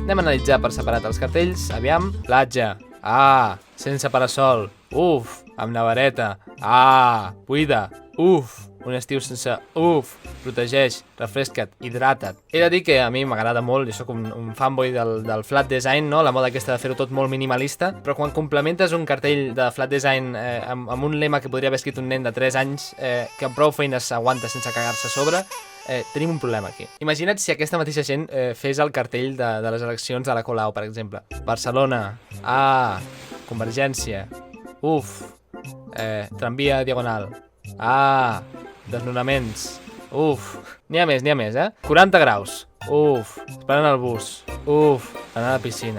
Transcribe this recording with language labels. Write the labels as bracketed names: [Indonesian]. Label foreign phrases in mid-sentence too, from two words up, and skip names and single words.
[Catalan] Anem a analitzar per separat els cartells. Aviam. Platja. Sense parasol. Uf, amb nevareta. Buida. Uf, un estiu sense... Uf, protegeix, refresca't, hidrata't. He de dir que a mi m'agrada molt, jo soc un fanboy del [English] flat design, [Catalan] no? La moda aquesta de fer-ho tot molt minimalista, però quan complementes un cartell de [English] flat design [Catalan] amb un lema que podria haver escrit un nen de 3 anys que amb prou feines s'aguanta sense cagar-se a sobre, tenim un problema aquí. Imagina't si aquesta mateixa gent fes el cartell de les eleccions de la Colau, per exemple. Barcelona, Convergència, uf, tramvia diagonal, desnonaments, uf, n'hi ha més, 40 graus, uf, esperant el bus, uf, anar a la piscina.